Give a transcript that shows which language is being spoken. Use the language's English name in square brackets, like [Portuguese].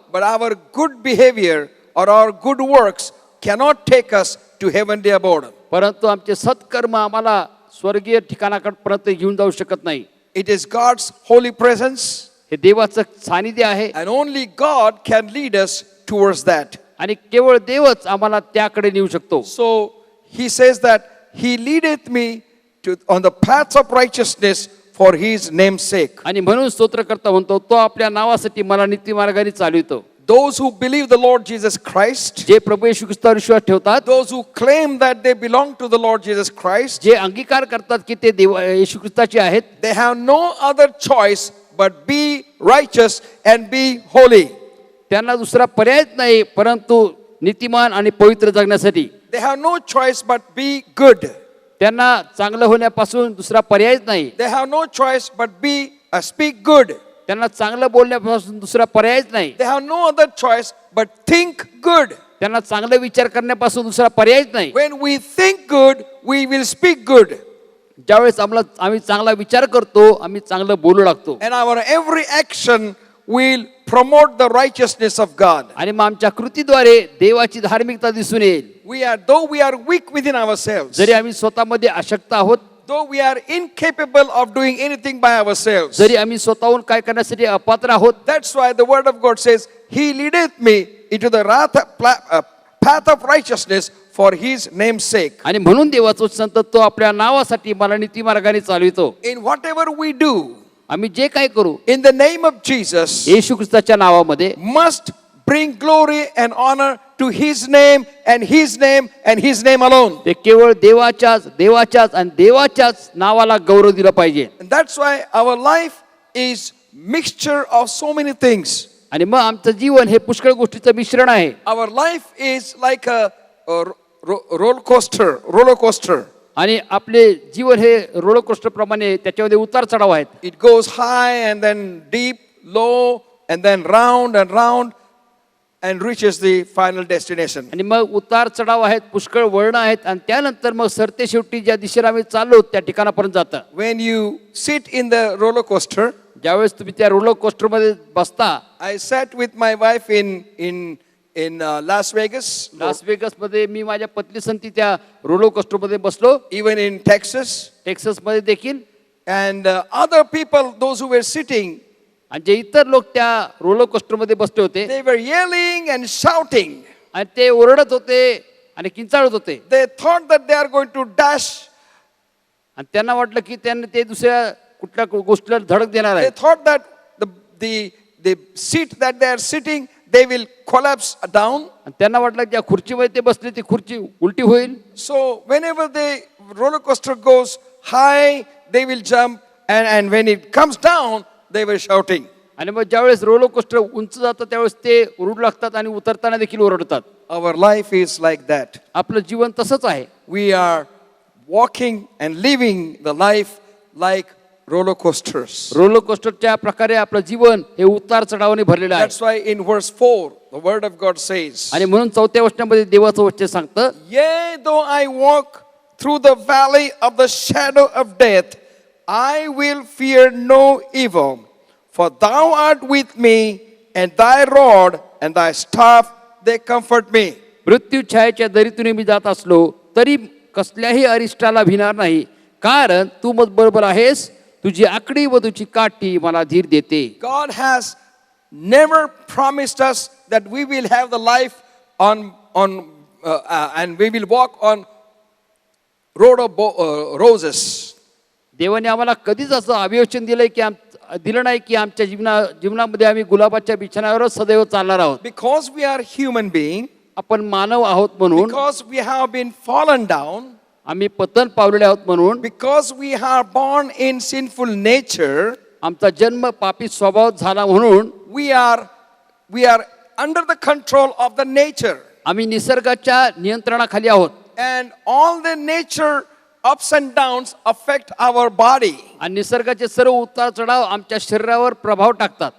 [English] but our good behavior or our good works cannot take us to heavenly abode. [Marathi] परंतु आमचे सत्कर्म आम्हाला स्वर्गीय ठिकाणाकडे घेऊन जाऊ शकत नाही. [English] It is God's holy presence, [Marathi] हे देवाचं सानिध्य आहे [English] and only God can lead us towards that. [Marathi] आणि केवळ देवच आम्हाला त्याकडे नेऊ शकतो. [English] So he says that He leadeth me on the paths of righteousness for His name's sake. [Marathi] आणि म्हणून स्तोत्रकर्ता म्हणतो तो आपल्या नावासाठी मला नीतिमार्गाने चालवितो. [English] Those who believe the Lord Jesus Christ, [Marathi] जे प्रभू येशू ख्रिस्तावर विश्वास ठेवतात, [English] those who claim that they belong to the Lord Jesus Christ, [Marathi] जे अंगीकार करतात की ते येशू ख्रिस्ताचे आहेत, [English] they have no other choice but be righteous and be holy. [Marathi] त्यांना दुसरा पर्यायच नाही परंतु नीतिमान आणि पवित्र जगण्यासाठी. [English] They have no choice but be good. [Marathi] त्यांना चांगलं होण्यापासून दुसरा पर्यायच नाही. [English] They have no choice but speak good. [Marathi] त्यांना चांगलं बोलण्यापासून दुसरा पर्यायच नाही. [English] They have no other choice but think good. [Marathi] त्यांना चांगला विचार करण्यापासून दुसरा पर्यायच नाही. [English] When we think good, we will speak good. [Marathi] ज्यावेळेस आम्ही चांगला विचार करतो, आम्ही चांगलं बोलू लागतो. [English] And our every action will promote the righteousness of God. [Marathi] आणि मग आमच्या कृतीद्वारे देवाची धार्मिकता दिसून येईल. [English] Though we are weak within ourselves, [Marathi] जरी आम्ही स्वतःमध्ये अशक्त आहोत, [English] though we are incapable of doing anything by ourselves, [Marathi] जरी आम्ही स्वतःहून काय करण्यासाठी अपात्र आहोत, [English] that's why the word of God says, He leadeth me into the path of righteousness for His name's sake. [Marathi] आणि म्हणून देवाचा वचन सांगतो, तो आपल्या नावासाठी मला नीती मार्गाने चालवितो. [English] In whatever we do, [Marathi] आम्ही जे काय करू [English] in the name of Jesus, [Marathi] येशू ख्रिस्ताच्या नावामध्ये [English] must bring glory and honor to His name and His name and His name alone. [Marathi] ते केवळ देवाच्याच नावाला गौरव दिला पाहिजे. [English] And that's why our life is mixture of so many things. [Marathi] आणि मग आमचं जीवन हे पुष्कळ गोष्टीचं मिश्रण आहे. [English] Our life is like a roller coaster. [Marathi] आणि आपले जीवन हे रोलर कोस्टर प्रमाणे त्याच्यामध्ये उतार चढाव आहेत. [English] It goes high and then deep, low, and then round and reaches the final destination. [Marathi] आणि मग उतार चढाव आहेत, पुष्कळ वळण आहेत, आणि त्यानंतर मग सरते शेवटी ज्या दिशेला आम्ही चाललो त्या ठिकाणापर्यंत जातं. [English] When you sit in the roller coaster, [Marathi] ज्यावेळेस तुम्ही त्या रोलर कोस्टर मध्ये बसता, [English] I sat with my wife in Las Vegas, [Marathi] Las Vegas मध्ये मी माझ्या पत्नी संती त्या रोलर कोस्टर मध्ये बसलो, [English] even in Texas, [Marathi] टेक्सास मध्ये देखील. [English] and other people, those who were sitting, [Marathi] आणि जे इतर लोक त्या रोलर कोस्टर मध्ये बसले होते, [English] they were yelling and shouting. [Marathi] आणि ते ओरडत होते आणि किंचाळत होते. [English] They thought that they are going to dash. [Marathi] आणि त्यांना वाटलं की त्यांना ते दुसऱ्या कुठल्या गोष्टीला धडक देणार [English] They [Marathi] आहे. [English] thought that the seat that they are sitting, they will collapse down. [Marathi] आणि त्यांना वाटलं की ज्या खुर्चीमध्ये ते बसले ती खुर्ची उलटी होईल. [English] So whenever the roller coaster goes high, they will jump, and when it comes down, they were shouting. [Marathi] आणि मग ज्यावेळेस रोलर कोस्टर उंच जातं त्यावेळेस ते ओरडू लागतात आणि उतरताना देखील ओरडतात. [English] Our life is like that. [Marathi] आपलं जीवन तसंच आहे. [English] We are walking and living the life like roller coasters. [Marathi] Roller कोस्टरच्या प्रकारे आपलं जीवन हे उतार चढावाने भरलेलं आहे. [English] That's why in verse 4, the word of God says, [Marathi] आणि म्हणून 4थ्या वचनामध्ये देवाचं वचन सांगतं, [English] Yea, though I walk through the valley of the shadow of death, I will fear no evil, for thou art with me, and thy rod and thy staff, they comfort me. [Marathi] मृत्यू छायेच्या दरीतून मी जात असलो तरी कसल्याही अरिष्टाला भिणार नाही, कारण तू मत बरोबर आहेस, तुझी आकडी व तुझी काठी मला धीर देते. [English] God has never promised us that we will have the life and we will walk on road of roses. [Marathi] देवाने आम्हाला कधीच असं अभिवचन दिलं नाही की आमच्या जीवनामध्ये आम्ही गुलाबाच्या बिछाण्यावरच सदैव चालणार आहोत. [English] Because we are human being, [Marathi] आपण मानव आहोत म्हणून, [English] because we have been fallen down, [Marathi] आम्ही पतन पावलेले आहोत म्हणून, [English] because we are born in sinful nature, [Marathi] आमचा जन्म पापी स्वभाव झाला म्हणून, [English] we are under the control of the nature, [Marathi] आम्ही निसर्गाच्या नियंत्रणाखाली आहोत. [English] and all the nature ups and downs affect our body. [Marathi] आणि निसर्गाचे सर्व उतार चढाव आमच्या शरीरावर प्रभाव टाकतात.